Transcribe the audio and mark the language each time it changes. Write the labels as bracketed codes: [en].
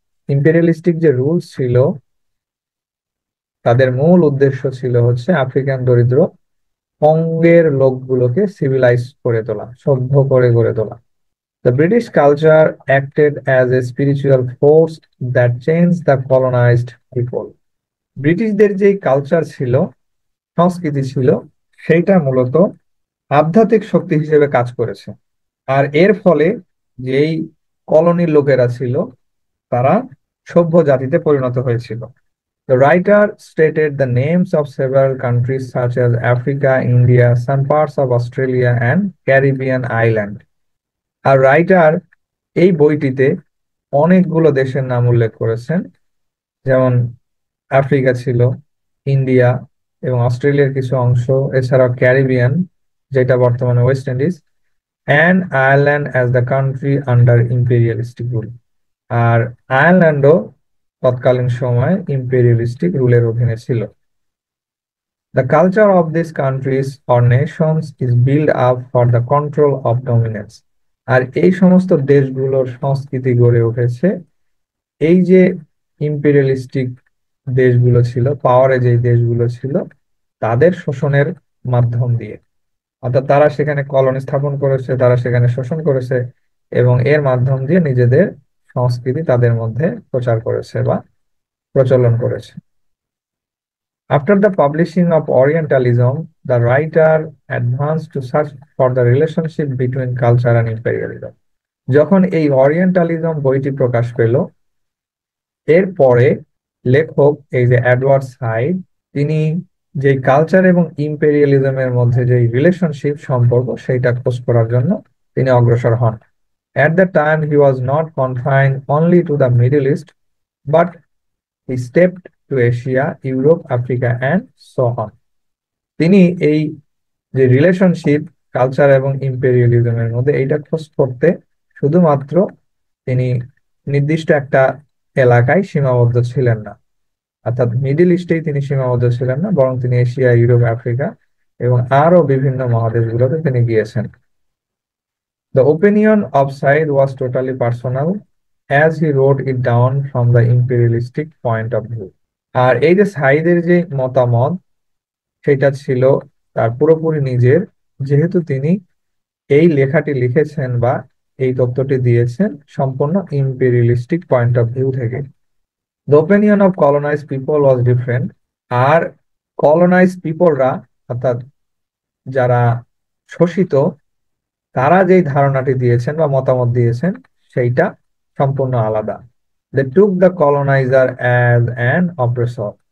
[bn] Imperialistic যে rules ছিল, তাদের মূল উদ্দেশ্য ছিল হচ্ছে আফ্রিকান দরিদ্র কঙ্গের লোকগুলোকে সিভিলাইজ করে তোলা, সভ্য করে গড়ে তোলা। [en] The British culture acted as a spiritual force that changed the colonized people. [bn] ব্রিটিশদের যে কালচার ছিল, সংস্কৃতি ছিল, সেইটা মূলত আধ্যাত্মিক শক্তি হিসেবে কাজ করেছে। আর এর ফলে যেই কলোনির লোকেরা ছিল তারা সভ্য জাতিতে পরিণত হয়েছিল। [en] The writer stated the names of several countries such as Africa, India, some parts of Australia and Caribbean island. [bn] আর writer এই বইটিতে অনেকগুলো দেশের নাম উল্লেখ করেছেন, যেমন আফ্রিকা ছিল, ইন্ডিয়া এবং অস্ট্রেলিয়ার কিছু অংশ, এছাড়াও ক্যারিবিয়ান যেটা বর্তমানে West Indies, [en] And Ireland as the country under imperialistic rule. [bn] আর আয়ারল্যান্ডও তৎকালীন সময় ইম্পেরিয়ালিস্টিক রুলের অধীনে ছিল। [en] The culture of these countries or nations is built up for the control of dominance. [bn] আর এই সমস্ত দেশগুলোর সংস্কৃতি গড়ে উঠেছে এই যে ইম্পেরিয়ালিস্টিক দেশগুলো ছিল, পাওয়ারে যে দেশগুলো ছিল, তাদের শোষণের মাধ্যম দিয়ে। অর্থাৎ তারা সেখানে কলোনি স্থাপন করেছে, তারা সেখানে শোষণ করেছে এবং এর মাধ্যম দিয়ে নিজেদের সংস্কৃতি তাদের মধ্যে প্রচার করেছে বা প্রচলন করেছে। [en] After the publishing of Orientalism, the writer advanced to search for the relationship between culture and imperialism. [bn] যখন এই অরিয়েন্টালিজম বইটি প্রকাশ পেল, এরপরে লেখক এই যে এডওয়ার্ড সাইড, তিনি যে কালচার এবং ইম্পেরিয়ালিজমের মধ্যে যে রিলেশনশিপ সম্পর্ক সেইটা খোঁজ করার জন্য তিনি অগ্রসর হন। [en] At the time, he was not confined only to the Middle East, but he stepped to Asia, Europe, Africa, and so on. [bn] তিনি এই যে রিলেশনশিপ কালচার এবং ইম্পেরিয়ালিজমের মধ্যে এইটা খোঁজ করতে শুধুমাত্র তিনি নির্দিষ্ট একটা এলাকায় সীমাবদ্ধ ছিলেন না, অর্থাৎ মিডল ইস্টেই তিনি সীমাবদ্ধ ছিলেন না, বরং তিনি এশিয়া, ইউরোপ, আফ্রিকা এবং আরো বিভিন্ন মহাদেশগুলোতে তিনি গিয়েছেন। [en] The opinion of Said was totally personal, as he wrote it down from the imperialistic point of view. [bn] আর এই যে সাইদের যে মতামত, সেটা ছিল তার পুরোপুরি নিজের, যেহেতু তিনি এই লেখাটি লিখেছেন বা এই তথ্যটি দিয়েছেন সম্পূর্ণ ইম্পেরিয়ালিস্টিক পয়েন্ট অফ ভিউ থেকে। [en] The opinion of colonized people was different. [bn] আর colonized পিপলরা, অর্থাৎ যারা শোষিত, তারা যেই ধারণাটি দিয়েছেন বা মতামত দিয়েছেন সেইটা সম্পূর্ণ আলাদা। [en] They took the colonizer as an oppressor.